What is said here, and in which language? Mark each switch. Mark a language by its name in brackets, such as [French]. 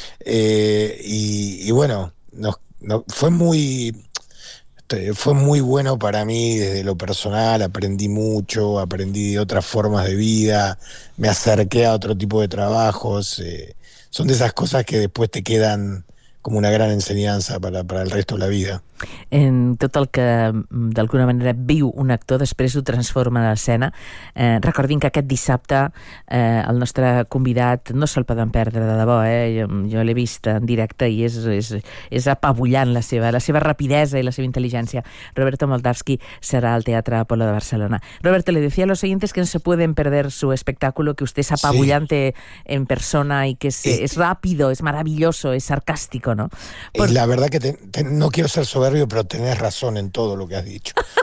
[Spanish] Y bueno, no, fue muy bueno para mí desde lo personal, aprendí mucho, aprendí de otras formas de vida, me acerqué a otro tipo de trabajos. Son de esas cosas que después te quedan como una gran enseñanza para el resto de la vida. [Catalan] En tot el que d'alguna manera viu un actor després ho transforma en escena. Recordin que aquest dissabte el nostre convidat no se'l poden perdre de debò, jo l'he vist en directe i és apabullant la seva rapidesa i la seva intel·ligència. Roberto Moldavski serà al Teatre Apolo de Barcelona. [Spanish] Roberto, le decía a los oyentes que no se pueden perder su espectáculo, que usted es Sí. apabullante en persona y que es rápido, es maravilloso, es sarcástico, ¿no? La verdad que no quiero ser soberbio, pero tenés razón en todo lo que has dicho.